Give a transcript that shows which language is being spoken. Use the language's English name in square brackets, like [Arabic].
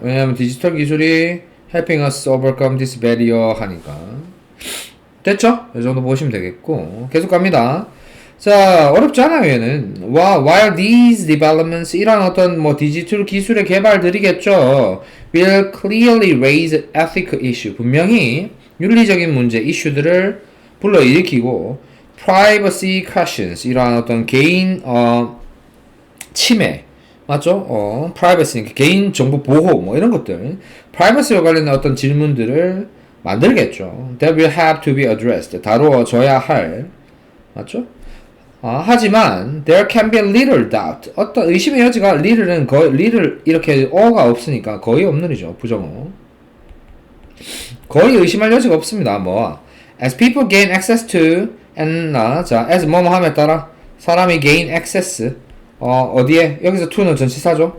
[Korean] 왜냐하면 디지털 기술이 [English] helping us overcome this barrier [Korean] 하니까 됐죠? 이 정도 보시면 되겠고 계속 갑니다. 자, 어렵지 않아요, 얘는. [English] While these developments, [Korean] 이런 어떤 뭐 디지털 기술의 개발들이겠죠. [English] will clearly raise ethical issue. [Korean] 분명히 윤리적인 문제, 이슈들을 불러일으키고 [English] privacy questions, [Korean] 이러한 어떤 개인, 침해. 맞죠? privacy, 개인 정보 보호, 뭐 이런 것들. privacy와 관련된 어떤 질문들을 만들겠죠. [English] That will have to be addressed. [Korean] 다루어져야 할. 맞죠? 하지만 [English] there can be little doubt. [Korean] 어떤 의심의 여지가 little은 거의 little 이렇게 어가 없으니까 거의 없는 이죠. 부정어. 거의 의심할 여지가 없습니다. 뭐 [English] as people gain access to [Korean] 자 as 뭐뭐 함에 따라 사람이 [English] gain access [Korean] 어디에 여기서 to는 전치사죠.